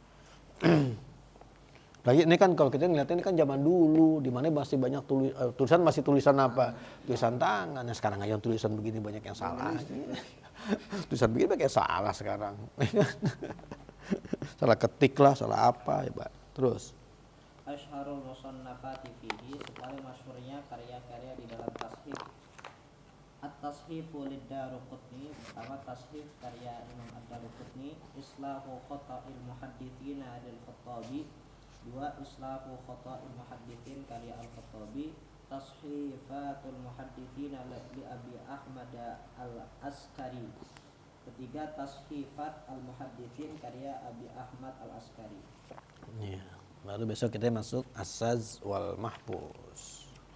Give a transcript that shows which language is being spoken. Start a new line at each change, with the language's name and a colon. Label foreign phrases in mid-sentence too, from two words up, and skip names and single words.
Indonesian: Lagi ini kan kalau kita ngeliat ini kan zaman dulu, di mana masih banyak tulisan masih tulisan apa? Tulisan tangan. Nah, sekarang aja tulisan begini banyak yang salah. Tulisan begini banyak yang salah sekarang. Salah ketik lah, salah apa ya Pak. Terus
Arabic: أشهر المصنفات فيه,
Indonesian: sepaling masyhurnya karya-karya di dalam tashif. At-tashifu lid-Daruqutni, pertama tashif karya Imam Ad-Daruqutni, Islahu Khata'il Muhadditsina lil-Khattabi. Dua, Islahu Khata'il Muhadditsin karya Al-Khattabi.
Arabic: تصحيفات المحدثين لأبي أحمد العسكري.
Indonesian: Ketiga, Tashifat Al-Muhadditsin karya Abi Ahmad Al-Askari. ya, baru besok kita masuk As-Saz wal Mahfuz.